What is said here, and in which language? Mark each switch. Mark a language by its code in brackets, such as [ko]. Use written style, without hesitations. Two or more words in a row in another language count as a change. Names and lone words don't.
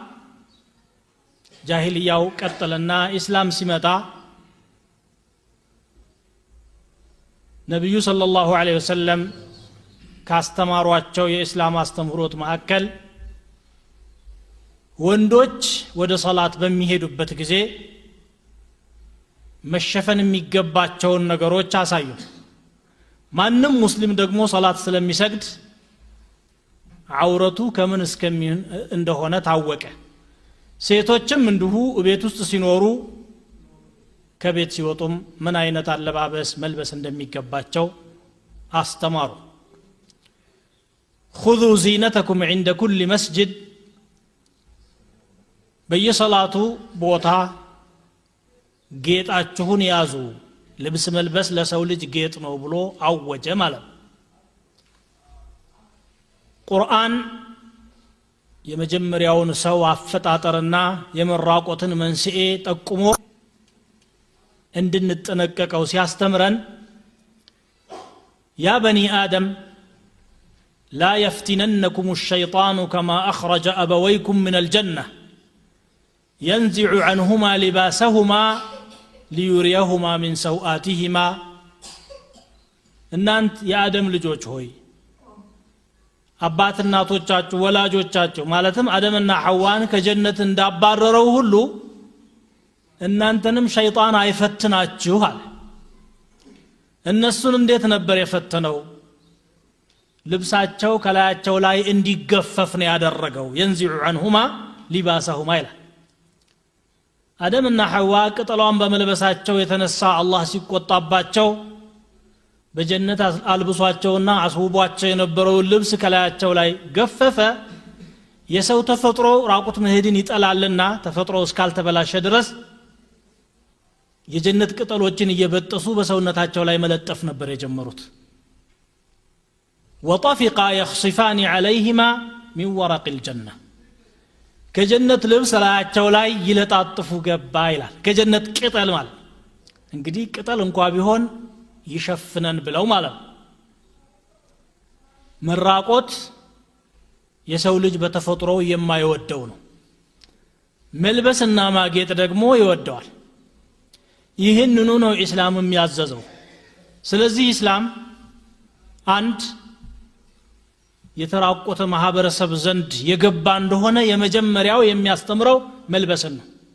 [am] ጃሂልያው ቀጠለና ኢስላም ሲመጣ ነብዩ [ar] صلى الله عليه وسلم [am] ካስተማሯቸው የኢስላም አስተምህሮት መካከል ወንዶች ወደ ሶላት በሚሄዱበት ጊዜ መሸፈን የሚገባቸውን ነገሮች አሳዩ ማንንም ሙስሊም ደግሞ ሶላት ስለሚሰግድ አውረቱ ከምን እስከሚሆን እንደሆነ ታወቀ ሴቶችም እንዲሁ ቤት ውስጥ ሲኖሩ ከቤት ሲወጡም ምን አይነት አለባበስ መልበስ እንደሚገባቸው አስተማሩ [ar] خذوا زينتكم عند كل مسجد [am] በየሰላቱ ቦታ ጌጣችሁን ያዙ ልብስ መልበስ ለሰው ልጅ ጌጥ ነው ብሎ አወጀ ማለት ቁርአን የመጀመሪያውን ሰው አፈጣጠርና የመራቆትን መንስኤ ጠቁሞ እንድንጠነቀቀው ሲያስተምረን [ar] يا بني آدم لا يفتننكم الشيطان كما أخرج أبويكم من الجنة ينزع عنهما لباسهما ليريهما من سوآتهما [am] እናንት የአደም ልጆች ሆይ አባት እናቶቻችሁ ወላጆቻችሁ ማለትም አደምና ሐዋን ከጀነት እንዳባረረው ሁሉ እናንተንም ሸይጣን አይፈትናችሁ አለ እነሱን እንዴት ነበር የፈተነው ልብሳቸው ከላያቸው ላይ እንዲገፈፍ ነው ያደረገው [ar] ينزع عنهما لباسهما [am] ይላል አደምና ሐዋ ቅጠሏን በመልበሳቸው የተነሳ አላህ ሲቆጣባቸው በጀነት አልብሷቸውና አስውቧቸው የነበረውን ልብስ ከላያቸው ላይ ገፈፈ የሰው ተፈጥሮ ራቁት መሄድን ይጠላልና ተፈጥሮ እስካልተበላሸ ድረስ የጀነት ቅጠሎችን እየበጠሱ በሰውነታቸው ላይ መለጠፍ ነበር የጀመሩት [ar] وطفقا يخصفان عليهما من ورق الجنة [am] ከጀነት ልብስ ላያቸው ላይ ይለጣጥፉ ገባ ይላል ከጀነት ቅጠል ማለት እንግዲህ ቅጠል እንኳን ቢሆን ይሸፍነን ብለው ማለት መራቆት የሰው ልጅ በተፈጥሮ የማይወደው ነው መልበስና ማጌጥ ደግሞ ይወደዋል ይህንኑ ነው ኢስላም የሚያዘዘው ስለዚህ ኢስላም አንድ የተራቆተ ማህበረሰብ ዘንድ የገባ እንደሆነ የመጀመሪያው የሚያስተምረው መልበስን ነው